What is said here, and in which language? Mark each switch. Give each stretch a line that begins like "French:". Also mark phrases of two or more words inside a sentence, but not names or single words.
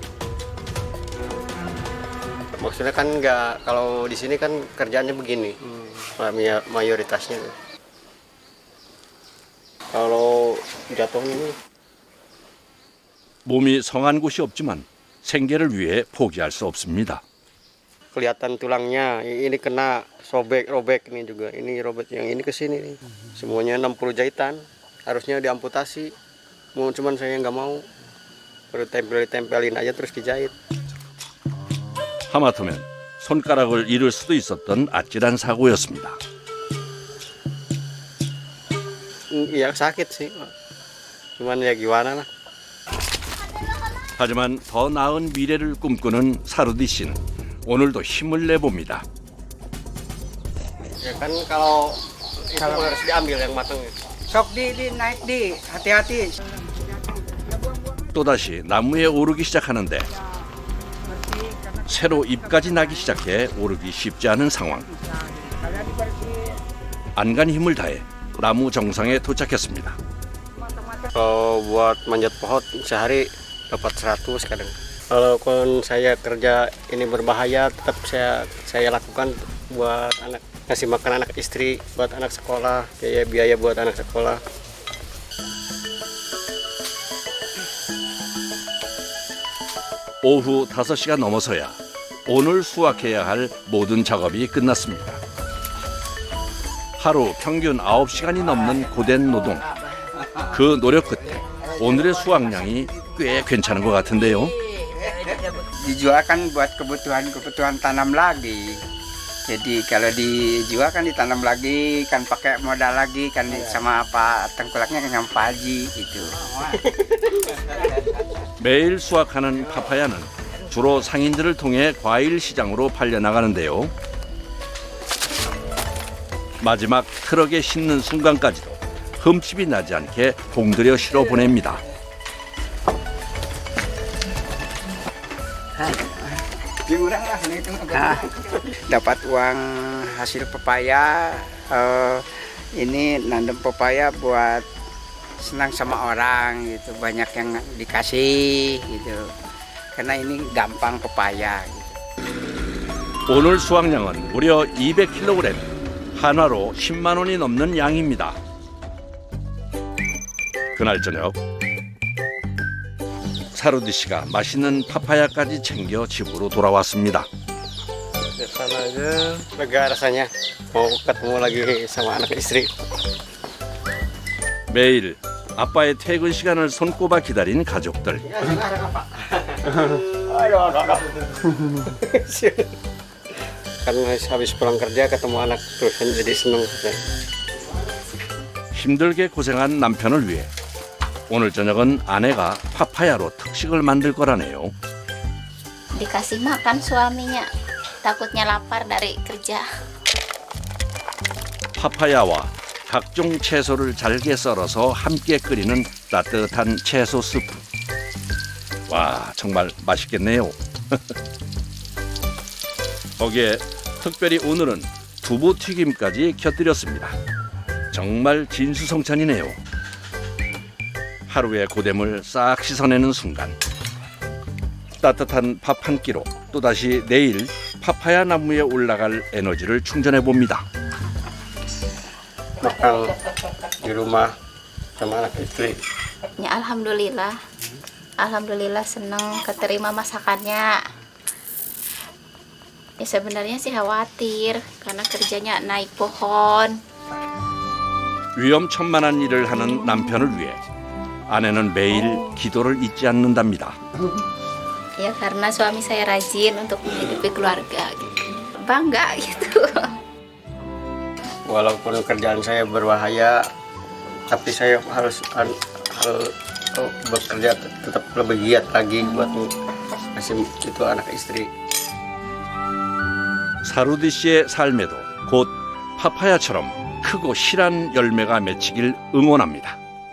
Indonesian: Maksudnya kan nggak kalau di sini kan kerjaannya begini. Mayoritasnya. Kalau jatuh ini
Korean: 몸이 성한 곳이 없지만 생계를 위해 포기할 수 없습니다.
Indonesian: kelihatan tulangnya, ini kena robek ini juga, ini robek yang ini ke sini nih. Semuanya 60 jahitan, harusnya diamputasi. Cuman saya nggak mau, baru tempelin aja terus dijahit.
Korean: 하마터면 손가락을 잃을 수도 있었던 아찔한 사고였습니다.
Indonesian: Iya sakit sih, cuman ya gimana lah.
Korean: 하지만 더 나은 미래를 꿈꾸는 사루디 씨는 오늘도 힘을 내봅니다.
Indonesian: Ya kan kalau itu harus diambil yang matangnya. Sok naik di, hati-hati.
Korean: 또다시 나무에 오르기 시작하는데 새로 잎까지 나기 시작해 오르기 쉽지 않은 상황. 안간 힘을 다해 나무 정상에 도착했습니다.
Indonesian: Kalau buat manjat pohon sehari dapat 100 kadang. Kalau saya kerja ini berbahaya, tetap saya lakukan buat anak, ngasih makan anak istri, buat anak sekolah, biaya buat anak sekolah.
Korean: 오후 5시가 넘어서야 오늘 수확해야 할 모든 작업이 끝났습니다. 하루 평균 9시간이 넘는 고된 노동. 그 노력 끝에 오늘의 수확량이 꽤 괜찮은 것 같은데요.
Indonesian: Dijual kan buat kebutuhan tanam lagi. Jadi kalau dijual kan ditanam lagi, kan pakai modal lagi, kan sama apa tengkulaknya kan yang paji gitu.
Korean: 매일 수확하는 파파야는 주로 상인들을 통해 과일 시장으로 팔려나가는데요. 마지막 트럭에 싣는 순간까지도 흠집이 나지 않게 공들여 실어 보냅니다.
Indonesian: Dapat uang hasil pepaya, ini nanam pepaya buat senang sama orang gitu, banyak yang dikasih gitu. Karena ini gampang pepaya gitu.
Korean: 오늘 수확량은 무려 200kg, 한화로 10만 원이 넘는 양입니다. 그날 저녁 사루디 씨가 맛있는 파파야까지 챙겨 집으로 돌아왔습니다.
Indonesian: Di sana aja lega rasanya, mau ketemu lagi sama anak istri.
Korean: 매일 아빠의 퇴근 시간을 손꼽아 기다린 가족들.
Indonesian: Kan habis pulang kerja ketemu anak terus kan jadi seneng.
Korean: 힘들게 고생한 남편을 위해 오늘 저녁은 아내가 파파야로 특식을 만들 거라네요.
Indonesian: Dikasih makan suaminya, takutnya lapar dari kerja.
Korean: 파파야와 각종 채소를 잘게 썰어서 함께 끓이는 따뜻한 채소 스프. 와, 정말 맛있겠네요. 거기에 특별히 오늘은 두부 튀김까지 곁들였습니다. 정말 진수성찬이네요. 하루의 고됨을 싹 씻어내는 순간 따뜻한 밥 한 끼로 또다시 내일 파파야 나무에 올라갈 에너지를 충전해 봅니다.
Indonesian: Makan di rumah sama anak istri. Ya alhamdulillah. Alhamdulillah seneng keterima masakannya. Ya sebenarnya sih khawatir karena kerjanya naik pohon.
Korean: 위험천만한 일을 하는 남편을 위해 아내는 매일 기도를 잊지 않는답니다.
Indonesian: Ya karena suami saya rajin untuk menghidupi keluarga gitu. Bangga gitu. Walaupun kerjaan saya berbahaya, tapi saya harus bekerja tetap lebih giat lagi buat kasih itu anak istri.
Korean: 사루디 씨의 삶에도 곧 파파야처럼 크고 실한 열매가 맺히길 응원합니다.